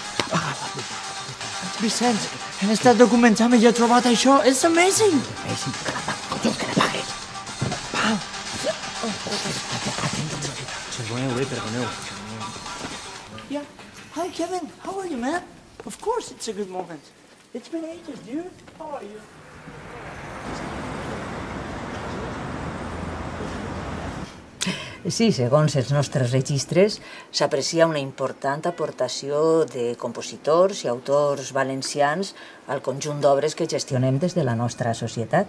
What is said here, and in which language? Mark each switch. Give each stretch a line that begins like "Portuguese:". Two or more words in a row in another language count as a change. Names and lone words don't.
Catalan: Vicenç, he estat documentant i he trobat això.
English: It's amazing! Amazing,
Catalan: collons, que n'apagues. Pau! Perdoneu.
English: Yeah. Hi, Kevin. How are you, man? Of course it's a good moment. It's been ages, dude. How are you?
Catalan: Sí, segons els nostres registres, s'aprecia una important aportació de compositors i autors valencians al conjunt d'obres que gestionem des de la nostra societat.